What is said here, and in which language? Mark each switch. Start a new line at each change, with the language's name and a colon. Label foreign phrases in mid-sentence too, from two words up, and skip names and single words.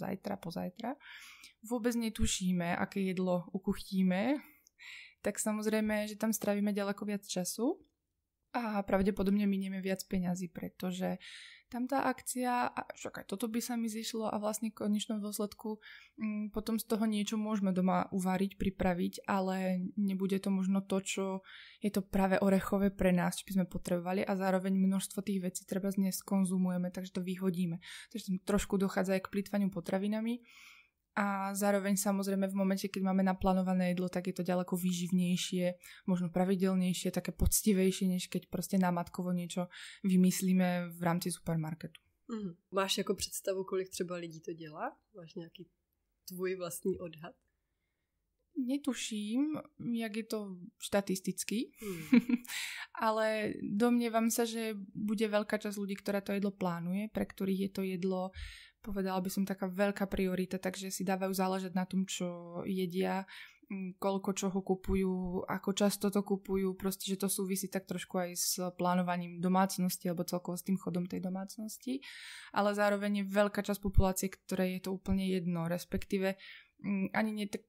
Slovak: zajtra, pozajtra, vôbec netušíme, aké jedlo ukuchtíme, tak samozrejme, že tam strávime ďaleko viac času a pravdepodobne minieme viac peňazí, pretože tam tá akcia, a však aj toto by sa mi zišlo a vlastne v konečnom dôsledku potom z toho niečo môžeme doma uvariť, pripraviť, ale nebude to možno to, čo je to práve orechové pre nás, čo by sme potrebovali a zároveň množstvo tých vecí treba dnes konzumujeme, takže to vyhodíme. Takže trošku dochádza aj k plytvaniu potravinami. A zároveň samozrejme v momente, keď máme naplánované jedlo, tak je to ďaleko výživnejšie, možno pravidelnejšie, také poctivejšie, než keď proste námatkovo niečo vymyslíme v rámci supermarketu.
Czech: Máš jako představu, kolik třeba lidí to dělá? Máš nějaký tvůj vlastní odhad?
Slovak: Netuším, jak je to štatisticky, ale domnievam sa, že bude veľká časť ľudí, ktorá to jedlo plánuje, pre ktorých je to jedlo, povedala by som, taká veľká priorita, takže si dávajú záležať na tom, čo jedia, koľko čoho kupujú, ako často to kupujú, proste, že to súvisí tak trošku aj s plánovaním domácnosti alebo celkovo s tým chodom tej domácnosti, ale zároveň je veľká časť populácie, ktorej je to úplne jedno, respektíve ani nie tak.